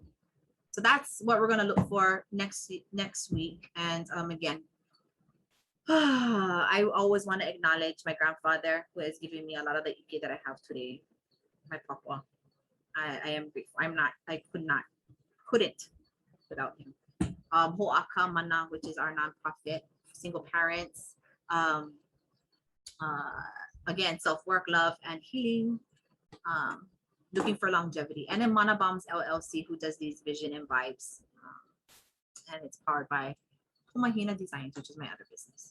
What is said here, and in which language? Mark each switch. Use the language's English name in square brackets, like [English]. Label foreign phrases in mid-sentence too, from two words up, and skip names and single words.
[English] So that's what we're going to look for next week. And again, I always want to acknowledge my grandfather who has given me a lot of the ʻIke that I have today. My papa. I am grateful. I couldn't without him. Hoʻā Mana, which is our nonprofit, single parents. Again, self-work, love, and healing. Looking for longevity. And then Mana Bombs LLC, who does these vision and vibes. And it's powered by PoMahina Designs, which is my other business.